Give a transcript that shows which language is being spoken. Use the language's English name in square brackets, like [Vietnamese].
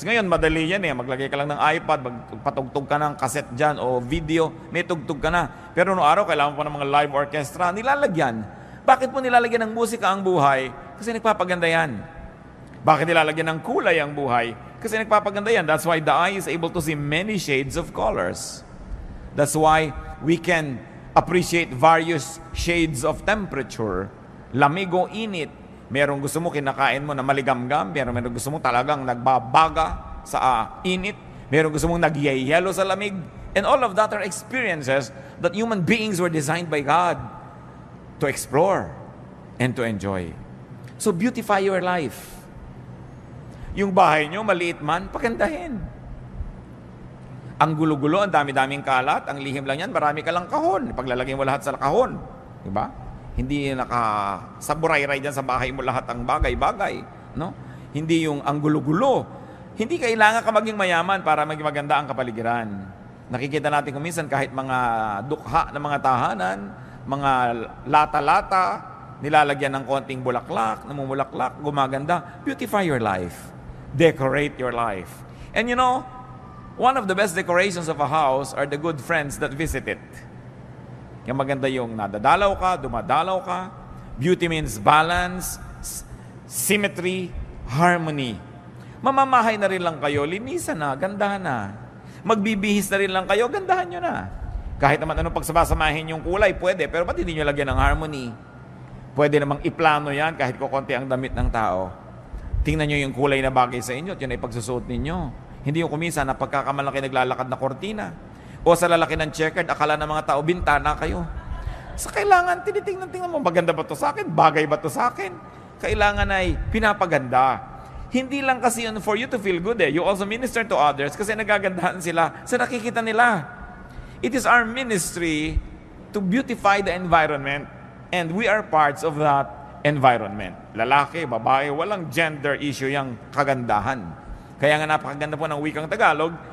[Filipino] Ngayon, madali yan maglagay ka lang ng iPad, magpatugtog ka ng cassette dyan o video, may tugtog ka na. Pero noong araw, kailangan pa ng mga live orchestra, nilalagyan. Bakit po nilalagyan ng musika ang buhay? Kasi nagpapaganda yan. Bakit nilalagyan ng kulay ang buhay? Kasi nagpapaganda yan. [English] That's why the eye is able to see many shades of colors. That's why we can appreciate various shades of temperature. [Filipino] Lamig o init. Merong gusto mo kinakain mo na maligamgam, merong gusto mo talagang nagbabaga sa init, merong gusto mong nagyayelo sa lamig. [English] And all of that are experiences that human beings were designed by God to explore and to enjoy. So beautify your life. [Filipino] Yung bahay nyo, maliit man, pagandahin. Ang gulo-gulo, ang dami-daming kalat, ang lihim lang yan, marami ka lang kahon. Paglalagay mo lahat sa kahon. Diba? Hindi nakasaburay-ray dyan sa bahay mo lahat ang bagay-bagay. No? Hindi yung ang gulo-gulo. Hindi kailangan ka maging mayaman para maging maganda ang kapaligiran. Nakikita natin kung minsan kahit mga dukha ng mga tahanan, mga lata-lata, nilalagyan ng konting bulaklak, namumulaklak, gumaganda. [English] Beautify your life. Decorate your life. And you know, one of the best decorations of a house are the good friends that visit it. [Filipino] Yung maganda yung nadadalaw ka, dumadalaw ka. [English] Beauty means balance, symmetry, harmony. [Filipino] Mamamahay na rin lang kayo, linisan na, gandahan na. Magbibihis na rin lang kayo, gandahan nyo na. Kahit naman anong pagsabasamahin yung kulay, pwede, pero ba't hindi nyo lagyan ng harmony? Pwede namang iplano yan kahit kukunti ang damit ng tao. Tingnan nyo yung kulay na bagay sa inyo at yun ay pagsusuot ninyo. Hindi yung kumisa na pagkakamalaki naglalakad na kortina. O sa lalaki ng checkered, akala ng mga tao, bintana kayo. Sa kailangan, tinitingnan mo, maganda ba to sa akin? Bagay ba to sa akin? Kailangan ay pinapaganda. Hindi lang kasi yun [English] for you to feel good You also minister to others [Filipino] kasi nagagandahan sila sa nakikita nila. [English] It is our ministry to beautify the environment and we are parts of that environment. [Filipino] Lalaki, babae, walang gender issue yung kagandahan. Kaya nga napakaganda po ng wikang Tagalog.